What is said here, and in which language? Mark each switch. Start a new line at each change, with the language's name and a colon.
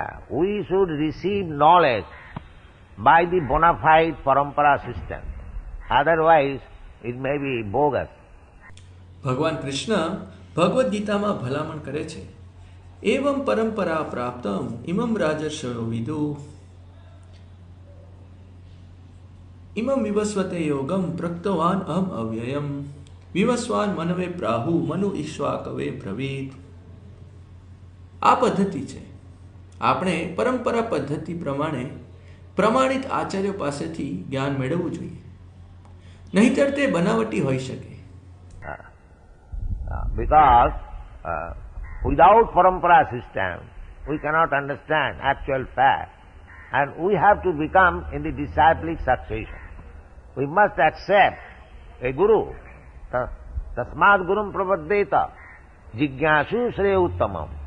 English: We should receive knowledge by the bona fide parampara system. Otherwise, it may be bogus.
Gujarati: ભગવાન કૃષ્ણ ભગવદ્ ગીતામાં ભલામણ કરે છે,
Sanskrit: એવમ પરંપરા પ્રાપ્તમ ઇમમ રાજર્ષયો વિદુ ઇમમ વિવસ્વતે યોગમ પ્રક્તવાન અહમ અવ્યયમ વિવસ્વાન મનવે પ્રાહુ મનુ ઈશ્વા કવે બ્રવીત.
Gujarati: આ પદ્ધતિ છે. આપણે પરંપરા પદ્ધતિ પ્રમાણે પ્રમાણિત આચાર્યો પાસેથી જ્ઞાન મેળવવું જોઈએ, નહીંતર તે બનાવટી હોઈ શકે.
English: Because without parampara system, we cannot understand actual fact, and we have to become in the disciplic succession. We must accept a guru.
Sanskrit: Tasmad gurum prapaddeta jigyasu shreya uttamam.